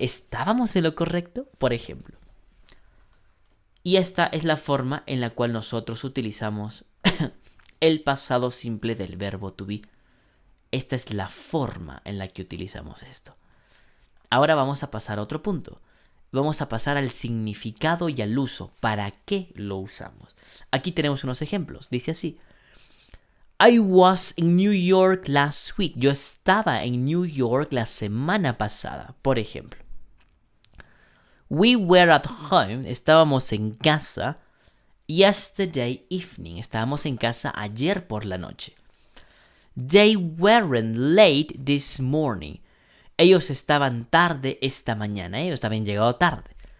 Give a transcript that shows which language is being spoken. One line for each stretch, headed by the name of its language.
Spanish: ¿Estábamos en lo correcto? Por ejemplo. Y esta es la forma en la cual nosotros utilizamos el pasado simple del verbo to be. Esta es la forma en la que utilizamos esto. Ahora vamos a pasar a otro punto. Vamos a pasar al significado y al uso. ¿Para qué lo usamos? Aquí tenemos unos ejemplos. Dice así.
English: I was in New York last week.
Spanish: Yo estaba en New York la semana pasada, por ejemplo.
English: We were at home,
Spanish: estábamos en casa,
English: yesterday evening,
Spanish: estábamos en casa ayer por la noche.
English: They weren't late this morning,
Spanish: ellos estaban tarde esta mañana, ellos habían llegado tarde.